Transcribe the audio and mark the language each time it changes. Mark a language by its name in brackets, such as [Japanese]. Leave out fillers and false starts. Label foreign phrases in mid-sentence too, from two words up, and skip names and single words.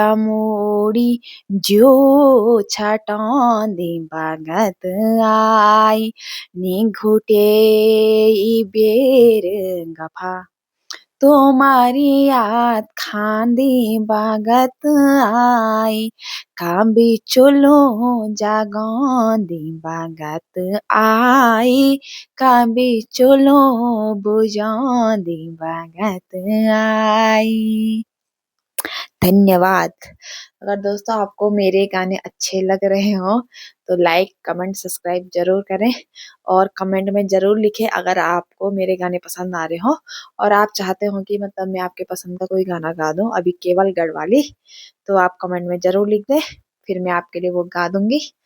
[Garhwali] मोड़ी जो छटौंदी बगत आई नी घुटे बेर गफा तुम्हारी याद खांदी बगत आई कभी चुलो जागौंदी बगत आई कभी चुलो बुझौंदी बगत आई। [Hindi] धन्यवाद। अगर दोस्तों आपको मेरे गाने अच्छे लग रहे हो तो लाइक कमेंट सब्सक्राइब जरूर करें और कमेंट में जरूर लिखें अगर आपको मेरे गाने पसंद आ रहे हो और आप चाहते हो कि मतलब मैं आपके पसंद का कोई गाना गा दूं अभी केवल गढ़वाली तो आप कमेंट में जरूर लिख दें फिर मैं आपके लिए वो गा दूंगी।